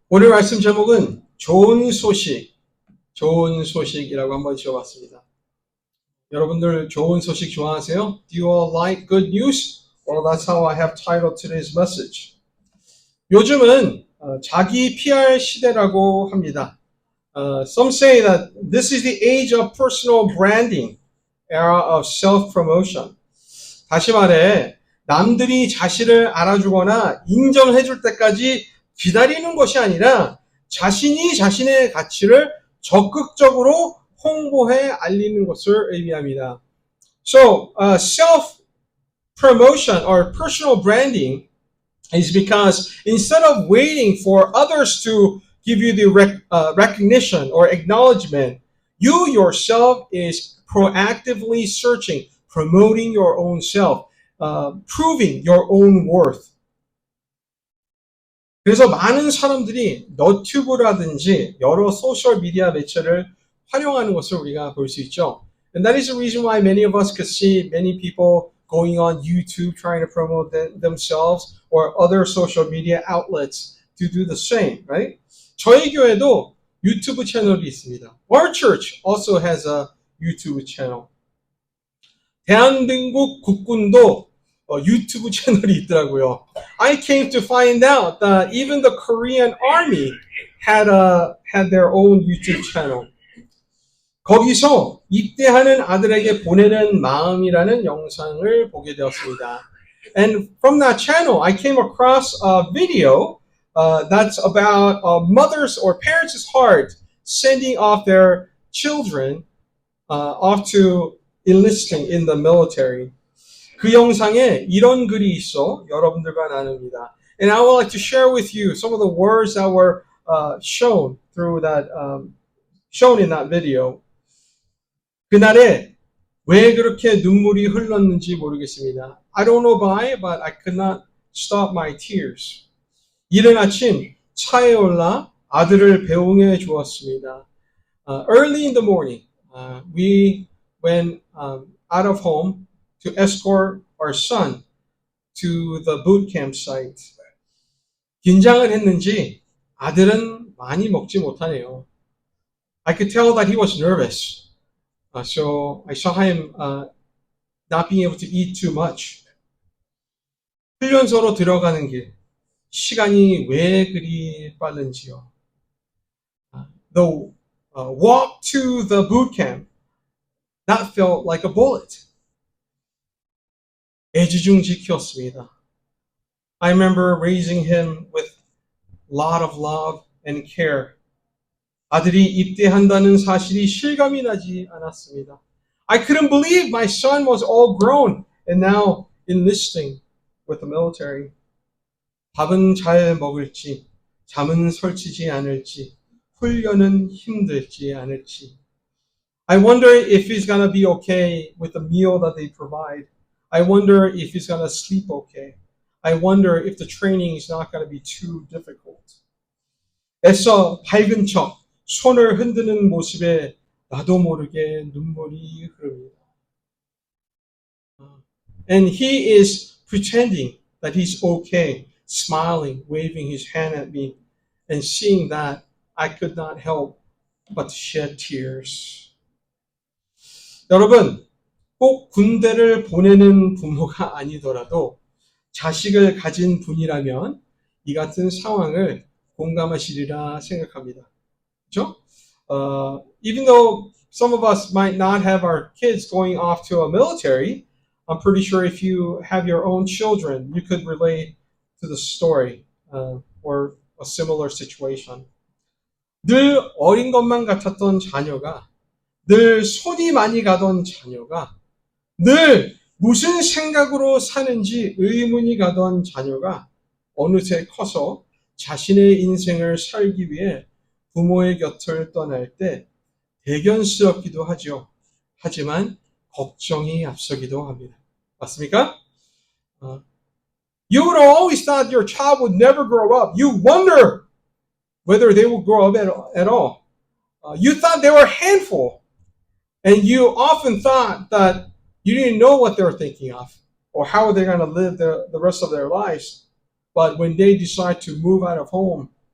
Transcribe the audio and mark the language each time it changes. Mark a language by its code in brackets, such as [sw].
[ko] 오늘 말씀 제목은 좋은 소식이라고 한번 지어봤습니다. 여러분들 좋은 소식 좋아하세요? [en] Do you all like good news? Well, that's how I have titled today's message. [ko] 요즘은 자기 PR 시대라고 합니다. [en] Some say that this is the age of personal branding, era of self-promotion. [ko] 다시 말해, 남들이 자신을 알아주거나 인정해줄 때까지 기다리는 것이 아니라 자신이 자신의 가치를 적극적으로 홍보해 알리는 것을 의미합니다. [en] So, self-promotion or personal branding is because instead of waiting for others to give you the recognition or acknowledgement, you yourself is proactively searching, promoting your own self, proving your own worth. [ko] 그래서 많은 사람들이 너튜브라든지 여러 소셜 미디어 매체를 활용하는 것을 우리가 볼 수 있죠. [en] And that is the reason why many of us could see many people going on YouTube trying to promote themselves or other social media outlets to do the same, right? [ko] 저희 교회도 유튜브 채널이 있습니다. [en] Our church also has a YouTube channel. [ko] 대한민국 국군도 유튜브 채널이 있더라고요. [en] I came to find out that even the Korean Army had their own YouTube channel. [ko] 거기서 입대하는 아들에게 보내는 마음이라는 영상을 보게 되었습니다. [en] And from that channel, I came across a video that's about mothers or parents' heart sending off their children off to enlisting in the military. [ko] 그 영상에 이런 글이 있어 여러분들과 나눕니다. [en] And I would like to share with you some of the words that were shown through that shown in that video. [ko] 그날에 왜 그렇게 눈물이 흘렀는지 모르겠습니다. [en] I don't know why, but I could not stop my tears. [ko] 이른 아침 차에 올라 아들을 배웅해 주었습니다. [en] Early in the morning, we went out of home to escort our son to the boot camp site. [ko] 긴장을 했는지 아들은 많이 먹지 못하네요. [en] I could tell that he was nervous. So I saw him not being able to eat too much. [ko] 훈련소로 들어가는 길, 시간이 왜 그리 빠른지요. [en] The walk to the boot camp, that felt like a bullet. [ko] 애지중지 키웠습니다. [en] I remember raising him with a lot of love and care. [ko] 아들이 입대한다는 사실이 실감이 나지 않았습니다. [en] I couldn't believe my son was all grown and now enlisting with the military. [ko] 밥은 잘 먹을지, 잠은 설치지 않을지, 훈련은 힘들지 않을지. [en] I wonder if he's gonna be okay with the meal that they provide. I wonder if he's gonna sleep okay. I wonder if the training is not gonna be too difficult. [ko] 애써 밝은 척, 손을 흔드는 모습에 나도 모르게 눈물이 흐릅니다. [en] And he is pretending that he's okay, smiling, waving his hand at me, and seeing that I could not help but shed tears. [ko] 여러분, 꼭 군대를 보내는 부모가 아니더라도 자식을 가진 분이라면 이 같은 상황을 공감하시리라 생각합니다. 그렇죠? [en] Even though some of us might not have our kids going off to a military, I'm pretty sure if you have your own children, you could relate to the story or a similar situation. [ko] 늘 어린 것만 같았던 자녀가, 늘 손이 많이 가던 자녀가, 늘 무슨 생각으로 사는지 의문이 가던 자녀가 어느새 커서 자신의 인생을 살기 위해 부모의 곁을 떠날 때 대견스럽기도 하죠. 하지만 걱정이 앞서기도 합니다. 맞습니까? [en] You would have always thought your child would never grow up. You wonder whether they will grow up at all. You thought they were a handful. And you often thought that you didn't know what they were thinking of or how they're going to live the rest of their lives. But when they decide to move out of home,